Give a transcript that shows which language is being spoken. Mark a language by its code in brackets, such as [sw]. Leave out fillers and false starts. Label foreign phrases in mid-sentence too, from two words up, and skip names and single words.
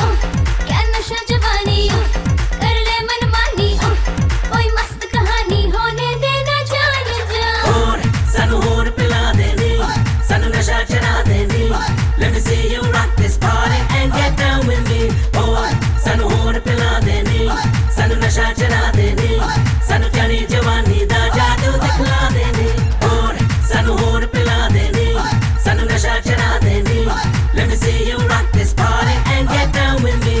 [hi] क्या नशा जवानी ओ, कर ले मनमानी ओ, कोई मस्त कहानी होने देना जान जाओ। [pa] ਹੋਰ ਸਾਨੂੰ ਹੋਰ ਪਿਲਾ ਦੇ ਨੀ, ਸਾਨੂੰ ਨਸ਼ਾ ਚੜ੍ਹਾ ਦੇ ਨੀ, [en] let me see you rock this party and get down with me. Boy, [pa] ਸਾਨੂੰ ਹੋਰ ਪਿਲਾ ਦੇ ਨੀ, ਸਾਨੂੰ ਨਸ਼ਾ ਚੜ੍ਹਾ ਦੇ ਨੀ, ਸਾਨੂੰ ਚੜ੍ਹੀ ਜਵਾਨੀ ਦਾ ਜਾਦੂ ਦਿਖਲਾ ਦੇ ਨੀ। ਹੋਰ ਸਾਨੂੰ ਹੋਰ ਪਿਲਾ ਦੇ ਨੀ, ਸਾਨੂੰ ਨਸ਼ਾ ਚੜ੍ਹਾ ਦੇ ਨੀ, [en] let me see you rock this party and get down with me.